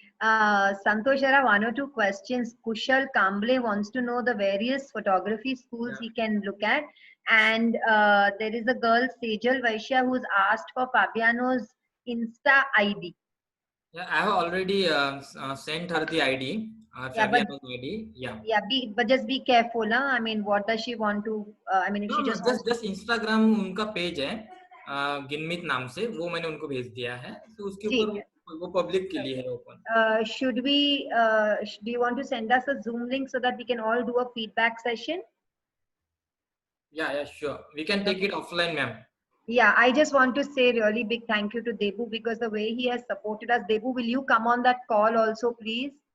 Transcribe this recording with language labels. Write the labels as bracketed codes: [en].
[en] Santosh, there are one or two questions. Kushal Kamble wants to know the various photography schools he can look at. And there is a girl, Sejal Vaishya, who's asked for Fabiano's Insta ID. Yeah, I have already sent her the ID. Fabiano's ID. Yeah. Yeah, but just be careful, huh? I mean, what does she want to? I mean, if she just [hi] Instagram उनका page है, गिनमित नाम से, वो मैंने उनको भेज दिया है, तो उसके ऊपर वो पब्लिक के लिए है open. [en] Should we? Do you want to send us a Zoom link so that we can all do a feedback session? Yeah, sure. We can take it offline, ma'am. Yeah, I just want to say really big thank you to Debu, because the way he has supported us. Debu, will you come on that call also, please?